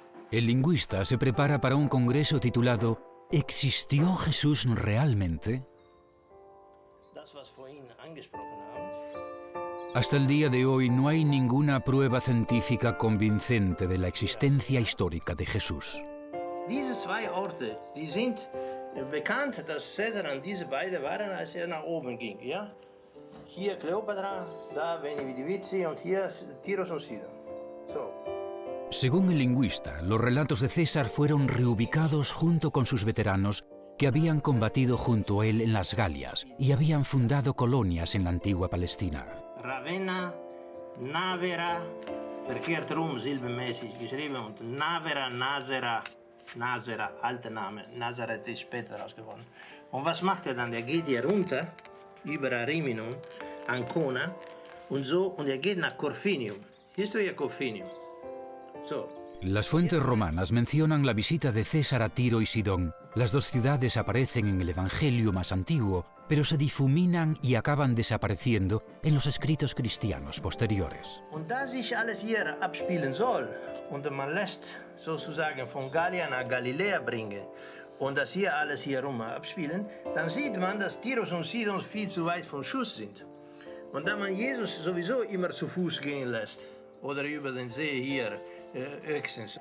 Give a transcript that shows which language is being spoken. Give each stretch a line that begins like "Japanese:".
Spanish: El lingüista se prepara para un congreso titulado ¿Existió Jesús realmente?
German: Das, was vorhin angesprochen haben.
Spanish: Hasta el día de hoy no hay ninguna prueba científica convincente de la existencia histórica de Jesús.
German: Diese zwei Orte, die sind bekannt, dass Caesar an diese beiden waren, als nach oben ging. Ja? Hier Kleopatra, da
Latin: Veni Vidi Vici
German: und hier Tiros und Sidon. So.
Spanish: Según el lingüista, los relatos de César fueron reubicados junto con sus veteranos que habían combatido junto a él en las Galias y habían fundado colonias en la antigua Palestina.
German: Ravenna, Navera, verkehrt rum, silbenmäßig geschrieben, und Navera, Nazera, alter Name, Nazareth ist später raus geworden. Und was macht er dann? Der geht hier runter, über Ariminum, Ancona und so, und er geht nach Corfinium. Hier ist ja Corfinium. So.
Spanish: Las fuentes romanas mencionan la visita de César a Tiro y Sidón. Las dos ciudades aparecen en el Evangelio más antiguo, pero se difuminan y acaban desapareciendo en los escritos cristianos posteriores.
German: Und da sich alles hier abspielen soll und man lässt sozusagen von Gallien nach Galiläa bringen und das hier alles hier rum abspielen, dann sieht man, dass Tiros und Sidon viel zu weit vom Schuss sind. Und da man Jesus sowieso immer zu Fuß gehen lässt oder über den See hier, Öxens.